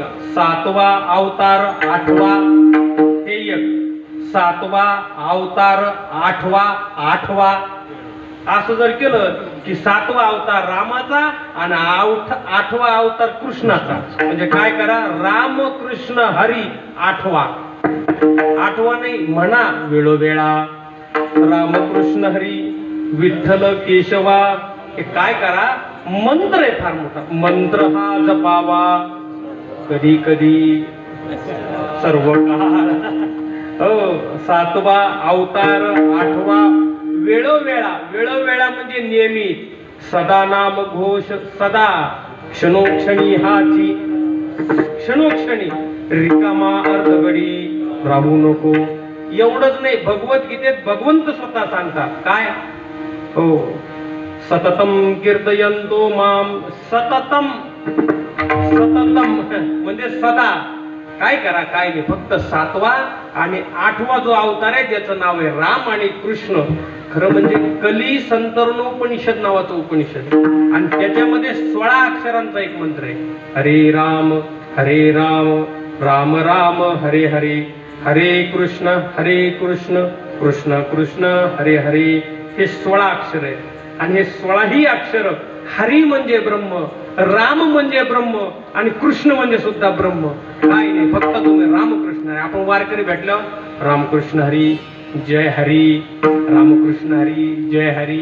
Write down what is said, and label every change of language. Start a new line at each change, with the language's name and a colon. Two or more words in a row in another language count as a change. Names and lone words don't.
Marathi: 7वा अवतार 8वा हे एक, 7वा अवतार 8वा असं जर केलं की 7वा अवतार रामाचा आणि 8वा अवतार कृष्णाचा. म्हणजे काय करा, राम कृष्ण हरी 8वा आठवा नाही, म्हणा वेळोवेळा रामकृष्ण हरी विठ्ठल केशवा. हे काय करा, मंत्र आहे फार मोठा. मंत्र हा जपावा कधी कधी सर्व काळ. हो, सातवा अवतार. आठवा वेळोवेळा. वेळोवेळा म्हणजे नियमित. सदा नाम घोष सदा. क्षणोक्षणी हाची. क्षणोक्षणी. रिकामा अर्धगडी राहू नको. एवढंच नाही, भगवद्गीतेत भगवंत स्वतः सांगतात काय, हो,
Sanskrit: सततम कीर्तयंतो माम.
Marathi: सततम. सततम म्हणजे सदा. काय करा, काय नाही. फक्त सातवा आणि आठवा जो अवतार आहे ज्याचं नाव आहे राम आणि कृष्ण. खरं म्हणजे कली संतरणोपनिषद नावाचं उपनिषद आणि त्याच्यामध्ये 16 अक्षरांचा एक मंत्र आहे.
Sanskrit: हरे राम राम राम हरे हरे, हरे कृष्ण कृष्ण कृष्ण हरे हरे.
Marathi: हे 16 अक्षर आहेत आणि हे 16ही अक्षर हरी म्हणजे ब्रह्म, राम म्हणजे ब्रह्म आणि कृष्ण म्हणजे सुद्धा ब्रह्म. काय नाही, फक्त तुम्ही रामकृष्ण आहे. आपण वारकरी भेटल्यावर रामकृष्ण हरी जय हरी, रामकृष्ण हरी जय हरी.